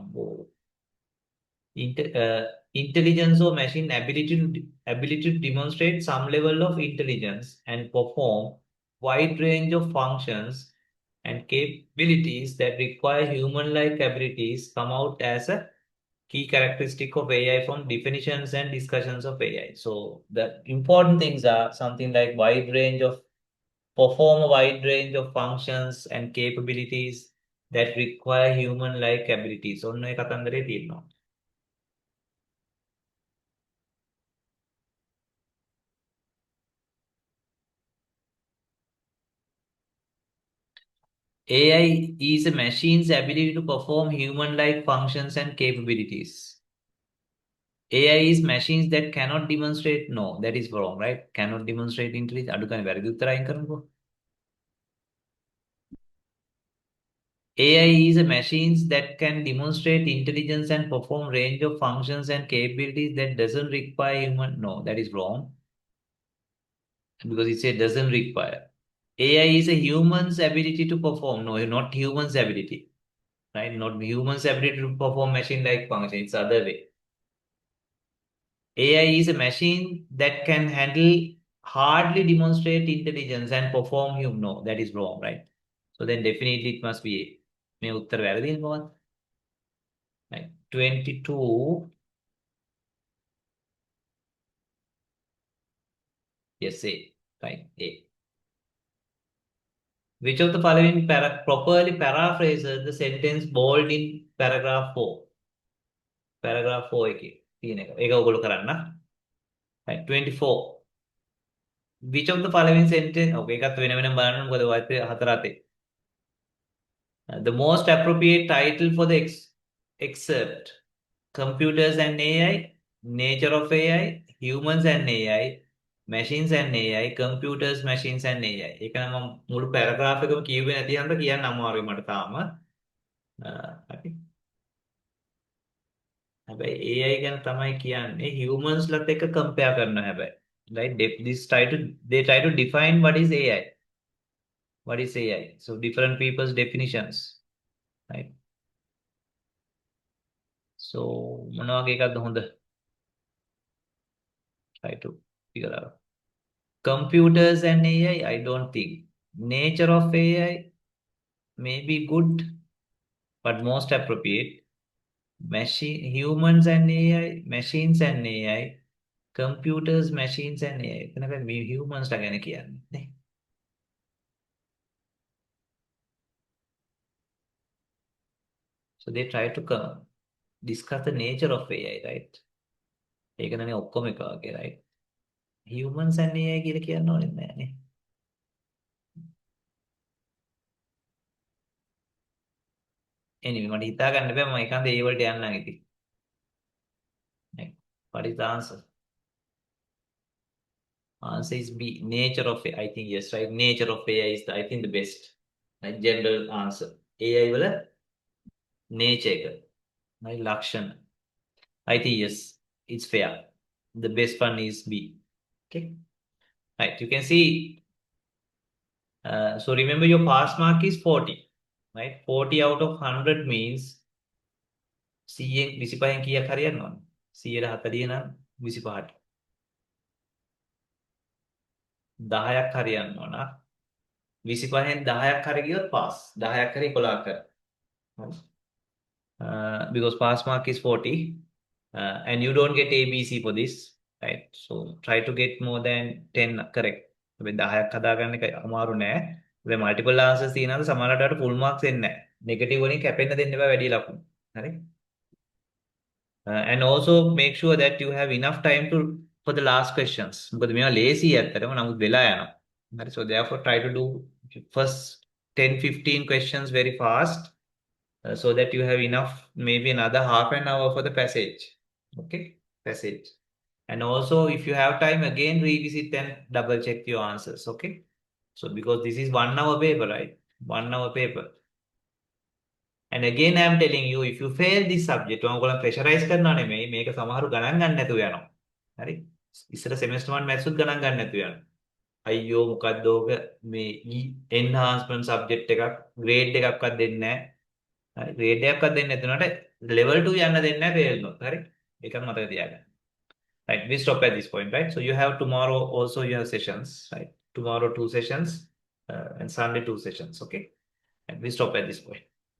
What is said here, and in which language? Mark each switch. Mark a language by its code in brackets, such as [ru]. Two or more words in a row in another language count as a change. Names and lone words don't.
[en] Intelligence or machine ability to demonstrate some level of intelligence and perform wide range of functions and capabilities that require human-like abilities come out as a key characteristic of AI from definitions and discussions of AI. So the important things are something like perform a wide range of functions and capabilities that require human-like abilities. [si] ඔන්න ඒ කතන්දරේ තියෙනවා. [en] AI is a machine's ability to perform human-like functions and capabilities. AI is machines that cannot demonstrate. No, that is wrong, right? Cannot demonstrate intelligence. [si] අඩුකනේ වැරදි උත්තර අයින් කරන්නකෝ. [en] AI is a machines that can demonstrate intelligence and perform range of functions and capabilities that doesn't require human. No, that is wrong. Because it said doesn't require. AI is a human's ability to perform. No, not human's ability. Right? Not human's ability to perform machine-like function. It's other way. AI is a machine that can hardly demonstrate intelligence and perform human. No, that is wrong, right? So then definitely it must be A. [si] මේ උත්තර වැරදිද මොකක්ද? [en] Right. 22. Yes, A. Right. A. Which of the following properly paraphrases the sentence bold in paragraph 4? [si] Paragraph 4 එකේ තියෙන එක. ඒක ඔයගොල්ලෝ කරන්න. [en] Right. 24. Which of the following sentence? [si] Okay, ඒකත් වෙන වෙනම බලන්න මොකද ඔයත් හතර අතේ. [en] The most appropriate title for the excerpt: Computers and AI, Nature of AI, Humans and AI, Machines and AI, Computers, Machines and AI. [si] ඒක නම් මම මුළු පැරග්‍රාෆ් එකම කියුවේ නැති හන්ද කියන්න අමාරුයි මට තාම. හරි. හැබැයි AI ගැන තමයි කියන්නේ humans ලත් එක්ක compare කරනවා හැබැයි. [en] Right? They try to define what is AI. What is AI? So different people's definitions. Right? So [si] මොන වගේ එකක්ද හොඳ? [en] Try to figure out. Computers and AI, I don't think. Nature of AI may be good, but most appropriate. Humans and AI, machines and AI, computers, machines and AI. [si] එතනක humans ලා ගැන කියන්නේ නේ. [en] So they try to discuss the nature of AI, right? [si] ඒකනේ ඔක්කොම එක වගේ, right? [en] Humans and AI [si] කියලා කියන්න ඕනේ නෑනේ. Anyway, මට හිතා ගන්න බෑ මම ඒකන්ද ඒ වලට යන්නම් ඉතින්. [en] What is the answer? Answer is B. Nature of AI. I think yes, right? Nature of AI is I think the best. Right? General answer. AI වල nature එක. Right? ලක්ෂණ. I think yes, it's fair. The best one is B. Okay. Right. You can see. So remember your pass mark is 40. Right? 40 out of 100 means [si] 100න් 25න් කීයක් හරියන්න ඕන? 140 නම් 25ට. 10ක් හරියන්න ඕන. 25න් 10ක් හරි ගියොත් pass. 10ක් හරි 11ක් හරි. [en] Because pass mark is 40 and you don't get ABC for this, right? So try to get more than 10 correct. [si] 10ක් හදාගන්න එක අමාරු නෑ. [en] The multiple answers [si] තියෙනවාද සමහරවිට [en] full marks [si] එන්නේ නැහැ. Negative වලින් කැපෙන්න දෙන්න එපා වැඩි ලකුණු. හරි? [en] And also make sure that you have enough time to for the last questions. [si] මොකද මේවා lazy ඇත්තටම නමුත් වෙලා යනවා. හරි? [en] So therefore try to do first 10-15 questions very fast so that you have enough, maybe another half an hour for the passage. Okay? Passage. And also if you have time, again revisit and double check your answers. Okay? So because this is 1 hour paper, right? 1 hour paper. And again I am telling you, if you fail this subject, [si] ඔයගොල්ලෝ pressurize කරනවා නෙමෙයි, මේක සමහරු ගණන් ගන්න නැතුව යනවා. හරි? ඉස්සර semester 1 maths උත් ගණන් ගන්න නැතුව යනවා. අයියෝ මොකද්ද ඕක මේ [en] enhancement subject [si] එකක් grade එකක්වත් දෙන්නේ නැහැ. හරි? grade එකක්වත් දෙන්නේ නැතුනට level 2 යන්න දෙන්නේ නැහැ fail නොත්. හරි? ඒකත් මතක තියාගන්න. [en] Right, we stop at this point, right? So you have tomorrow also you have sessions, right? Tomorrow 2 sessions and Sunday 2 sessions, okay? And we stop at this point.